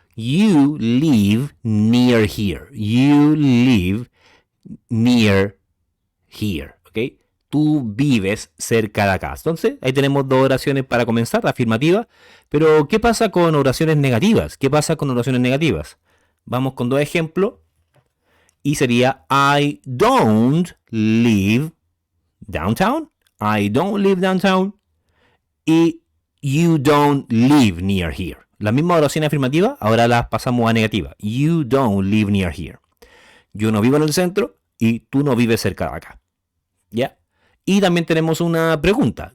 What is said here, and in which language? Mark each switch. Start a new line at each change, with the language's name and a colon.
English: You live near here. You live near here.
Spanish: ¿Ok? Tú vives cerca de acá. Entonces, ahí tenemos dos oraciones para comenzar, afirmativa. Pero, ¿qué pasa con oraciones negativas? ¿Qué pasa con oraciones negativas? Vamos con dos ejemplos. Y sería
English: I don't live downtown. I don't live downtown. Y you don't live near here.
Spanish: La misma oración afirmativa, ahora las pasamos a negativa.
English: You don't live near here.
Spanish: Yo no vivo en el centro y tú no vives cerca de acá. ¿Ya? Y también tenemos una pregunta.